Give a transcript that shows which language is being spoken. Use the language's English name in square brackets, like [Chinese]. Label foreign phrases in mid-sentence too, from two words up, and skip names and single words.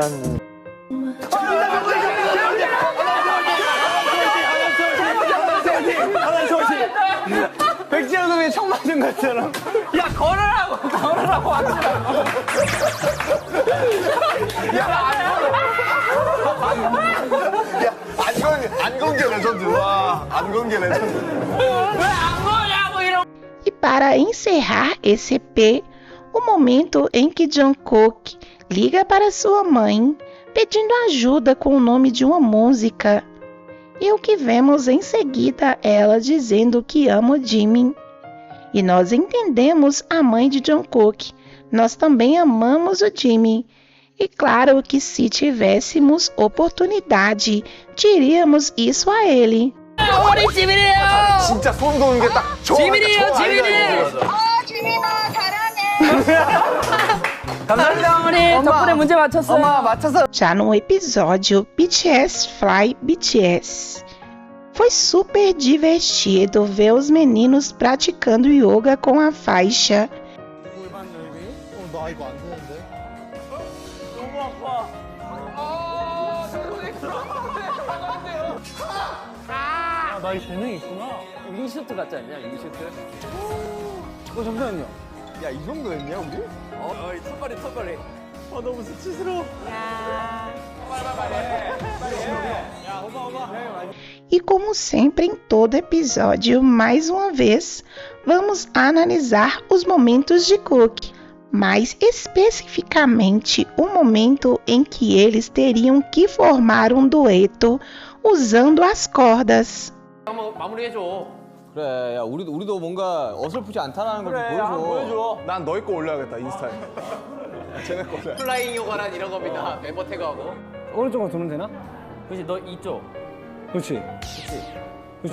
[Korean] 백지영 선배 총 맞은 것처럼. 야, 걸으라고 하지 안건계 레전드. 와, 안건계 레전드. 왜안 거냐고 이런. [Portuguese] E para encerrar esse EP, o momento em que Jungkook liga para sua mãe pedindo ajuda com o nome de uma música. E o que vemos em seguida ela dizendo que ama o Jimin. E nós entendemos a mãe de Jungkook. Nós também amamos o Jimin. E claro que se tivéssemos oportunidade, diríamos isso a ele. [Korean] 우리 지민이에요. 진짜 소름 돋는 게 딱 지민이에요, 지민이. 감사합니다, 어머니. 덕분에 문제 맞췄어요. 엄마 맞췄어. [Portuguese] Já no episódio BTS Fly BTS. Foi super divertido ver os meninos praticando yoga com a faixa. [Korean] 나 이거 안 되는데. 나 이 재능이 있구나. 윙슈트 같지 않냐, 윙슈트? 잠시만요. 야, 이 정도였냐, 우리? 이 턱걸이. 너무 수치스러워. [Portuguese] E como sempre em todo episódio, mais uma vez, vamos analisar os momentos de Cook, mais especificamente o momento em que eles teriam que formar um dueto usando as cordas. [Korean] 한번 마무리해줘. 그래, 야 우리도 뭔가 어설프지 않다라는 걸 그래, 좀 한번 보여줘. 보여줘. 난 너희 거 올려야겠다, 인스타에. 쟤네 거다. 플라잉 요가란 이런 겁니다. 멤버 태그하고. 오른쪽으로 두면 되나? 그렇지, 너 이쪽. 그렇지. 그렇지.